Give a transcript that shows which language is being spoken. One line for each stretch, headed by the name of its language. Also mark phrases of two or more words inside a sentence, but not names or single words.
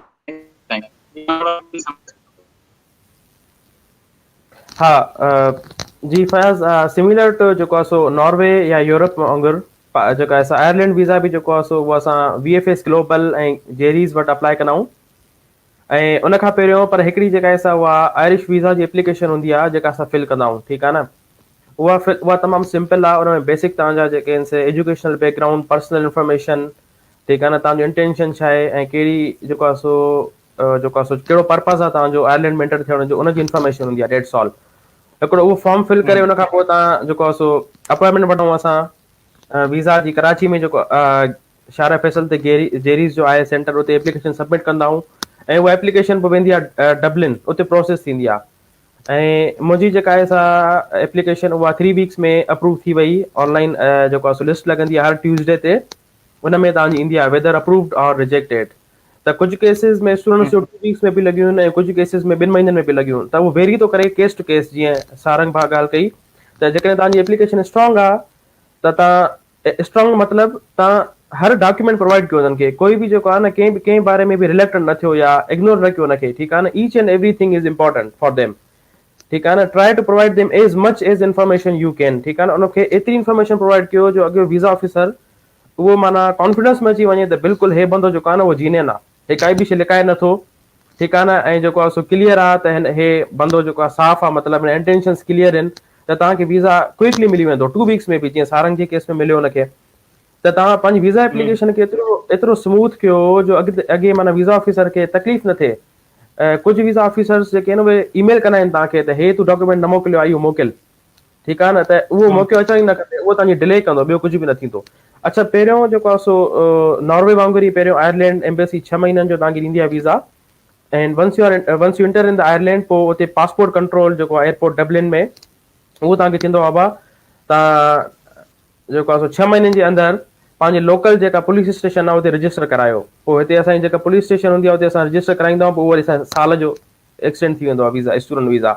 Sindhi: हा जी फयाज़ सिमिलर टू जेको आहे सो नॉर्वे या यूरोप वांगुरु जेको आहे असां आयरलैंड वीज़ा बि जेको आहे सो उहो असां VFS ग्लोबल ऐं जेरीज़ वटि अप्लाई कंदा आहियूं ऐं उन खां पहिरियों पर हिकिड़ी जेका आहे सा उहा आयरिश वीज़ा जी एप्लीकेशन हूंदी आहे जेका असां फिल कंदा आहियूं ठीकु आहे न उहा तमामु सिंपल आहे उन में बेसिक तव्हांजा जेके आहिनि से
English: educational background personal information
Sindhi: ठीकु आहे न तव्हांजो इंटेंशन छा आहे ऐं कहिड़ी जेको आहे सो कहिड़ो पर्पज़ आहे तव्हांजो आयरलैंड में एंटर थियण जो उनजी इंफॉर्मेशन हूंदी आहे
English: dates all
Sindhi: हिकिड़ो उहो फॉर्म फिल करे उन खां पोइ तव्हां जेको आहे सो अपॉइंटमेंट वठूं असां वीज़ा जी कराची में जेको शारा फैसल ते जेरीज़ जो आहे सेंटर उते
English: application submit
Sindhi: कंदा आहियूं ऐं उहा एप्लीकेशन पोइ वेंदी आहे डबलिन उते प्रोसेस थींदी आहे ऐं मुंहिंजी जेका आहे सा एप्लीकेशन उहा 3 वीक्स में अप्रूव थी वई ऑनलाइन जेको आहे सो लिस्ट लॻंदी आहे हर ट्यूसडे ते उन में तव्हांजी ईंदी आहे
English: whether approved or rejected
Sindhi: त कुझु केसिस में स्टूडेंट्स जो 2 वीक्स में बि लॻियूं आहिनि ऐं कुझु केसिस में 2 महीननि में बि लॻियूं आहिनि त उहो वेरी थो करे
English: case to case
Sindhi: जीअं सारंग भाउ ॻाल्हि कई त जेकॾहिं तव्हांजी एप्लीकेशन स्ट्रॉन्ग आहे त तव्हां स्ट्रॉन्ग मतिलबु तव्हां हर डॉक्यूमेंट प्रोवाइड कयो उन्हनि खे कोई बि जेको आहे न कंहिं बारे में बि रिलेक्टेड न थियो या इग्नोर न कयो उनखे ठीकु आहे न
English: each and everything is important for them
Sindhi: ठीकु आहे न
English: try to provide them as much as information you can
Sindhi: ठीकु आहे न उनखे एतिरी
English: information provide
Sindhi: कयो जो अॻियो
English: visa officer
Sindhi: उहो माना कॉन्फिडेंस में अची वञे त बिल्कुलु हे बंदो जेको आहे न उहो जीनियन आहे हे काई बि शइ लिकाए नथो ठीकु आहे न ऐं जेको आहे सो क्लियर आहे त हे बंदो जेको आहे साफ़ आहे मतिलबु इंटेंशन्स क्लियर आहिनि त तव्हांखे
English: visa quickly
Sindhi: मिली वेंदो 2 वीक्स में बि जीअं सारंग जे केस में मिलियो हुनखे त तव्हां पंहिंजी
English: visa application
Sindhi: खे एतिरो स्मूथ कयो जो अॻे माना
English: visa officer
Sindhi: खे तकलीफ़ न थिए कुझु
English: visa officers
Sindhi: जेके आहिनि उहे ईमेल कंदा आहिनि तव्हांखे त हे तूं डॉक्यूमेंट न मोकिलियो आहे इहो मोकिल ठीकु आहे न त उहो मौक़ो अचण ई न खपे उहो तव्हांजी डिले कंदो ॿियो कुझु बि न थींदो अच्छा पहिरियों जेको आहे सो नॉर्वे वांगुरु ई पहिरियों आयरलैंड एम्बेसी 6 महीननि जो तव्हांखे ॾींदी आहे वीज़ा
English: and once you enter in the Ireland
Sindhi: पोइ उते
English: passport control
Sindhi: जेको आहे एयरपोर्ट डबलिन में उहो तव्हांखे थींदो आहे बा तव्हां जेको आहे 6 महीननि जे अंदरि पंहिंजे लोकल जेका पुलिस स्टेशन आहे उते रजिस्टर करायो। पोइ हिते असांजी जेका पुलिस स्टेशन हूंदी आहे उते असां रजिस्टर कराईंदा आहियूं, पोइ वरी साल जो एक्सटेंड थी वेंदो आहे वीज़ा,
English: student visa.